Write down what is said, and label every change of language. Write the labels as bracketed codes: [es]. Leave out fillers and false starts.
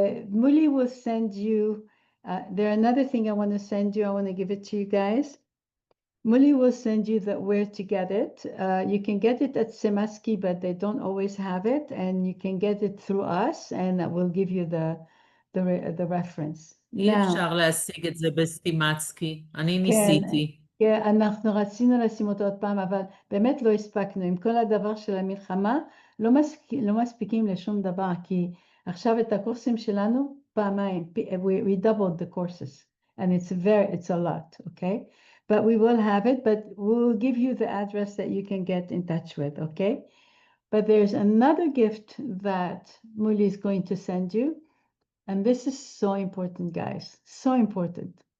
[en] Muli will send you, there's another thing I want to send you, I want to give it to you guys. Muli will send you where to get it. You can get it at Semaski, but they don't always have it, and you can get it through us, and we'll give you the reference. [he] אי אפשר להשיג את זה בסטימצקי, אני ניסיתי. כן, אנחנו רצינו לשים אותו עוד פעם, אבל באמת לא הספקנו. עם כל הדבר של המלחמה, לא מספיקים לשום דבר, כי עכשיו את הקורסים שלנו פעמיים, [en] we doubled the courses, and it's a lot, okay? But we will have it, but we'll give you the address that you can get in touch with, okay? But there's another gift that Muli is going to send you, and this is so important, guys, so important.